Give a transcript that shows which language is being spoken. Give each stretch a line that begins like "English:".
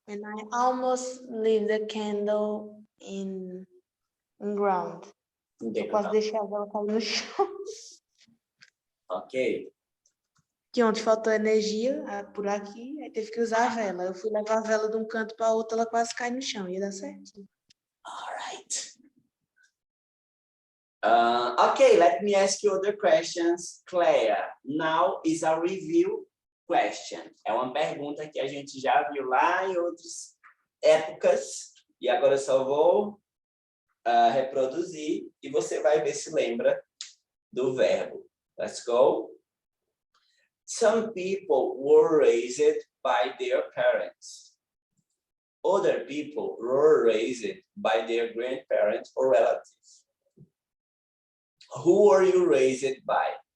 English: When I almost leave the candle in ground.
Portuguese: Eu quase deixei a vela cair no chão. Ok. Que ontem faltou energia por aqui, aí teve que usar a vela. Eu fui levar a vela de um canto para outro, ela quase cai no chão, ia dar certo.
English: All right. Okay, let me ask you other questions, Claire. Now is a review question.
Portuguese: É uma pergunta que a gente já viu lá em outras épocas e agora eu só vou reproduzir e você vai ver se lembra do verbo.
English: Let's go. Some people were raised by their parents. Other people were raised by their grandparents or relatives. Who were you raised by?